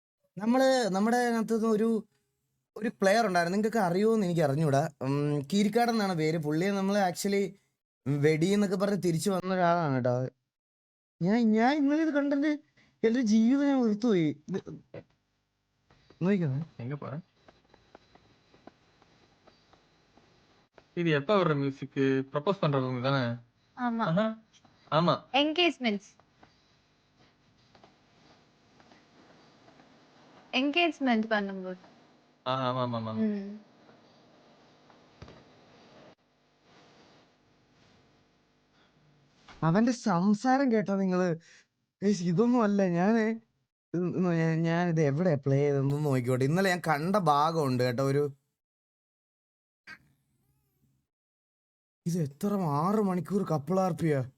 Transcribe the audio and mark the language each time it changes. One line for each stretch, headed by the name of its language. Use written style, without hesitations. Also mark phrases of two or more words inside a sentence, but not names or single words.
Malayalam: നമ്മുടെ അതിനകത്ത് ഒരു ഒരു പ്ലെയർ ഉണ്ടായിരുന്നു, നിങ്ങൾക്ക് അറിയുമോന്ന് എനിക്ക് അറിഞ്ഞൂടാ. കീരിക്കാടൻ എന്നാണ് പേര്. പുള്ളിയെ നമ്മൾ ആക്ച്വലി വെടി എന്നൊക്കെ പറഞ്ഞ് തിരിച്ചു വന്ന ഒരാളാണ് കേട്ടോ. ഞാൻ ഇന്നലെ ഇത് കണ്ടെന്റെ എന്റെ ജീവിതം ഞാൻ വെറുത്തുപോയി. നോക്കിക്കോ.
Tamil: எங்க போற? இது எப்ப வர்ற மியூசிக்? ப்ரப்போஸ் பண்றவங்க தானே? ஆமா. ஆஹா. ஆமா. என்கேஜ்மெண்ட் பண்ணும்போது. ஆமா ஆமா ஆமா.
Malayalam: അവന്റെ സംസാരം കേട്ടോ നിങ്ങള്? ഇതൊന്നും അല്ല. ഞാനിത് എവിടെ പ്ലേ ചെയ്തെന്ന് നോക്കിക്കോട്ടെ. ഇന്നലെ ഞാൻ കണ്ട ഭാഗമുണ്ട് കേട്ടോ. ഇത് എത്ര 6 മണിക്കൂർ കപ്പിളാർപ്പിയ.